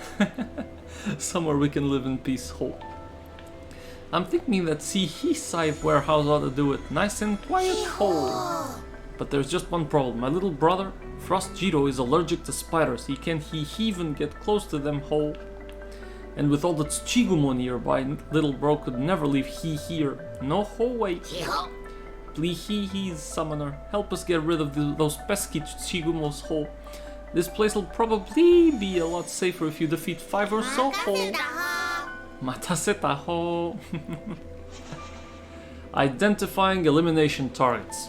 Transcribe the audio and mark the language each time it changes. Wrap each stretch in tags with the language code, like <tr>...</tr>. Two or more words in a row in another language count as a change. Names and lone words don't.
<en>Somewhere we can live in peace, Ho. I'm thinking that Seaside Warehouse ought to do it. Nice and quiet, Ho. But there's just one problem. My little brother, Frost Jiro, is allergic to spiders. He can't even get close to them, Ho. And with all the Tsuchigumo nearby, little bro could never leave here. No Ho way. Hee-ho! Please, summoner, help us get rid of those pesky Tsuchigumos, Ho. This place will probably be a lot safer if you defeat 5 or so, Ho.</en> <ja>Mataseta, Ho.</ja> <en>Identifying elimination targets.</en>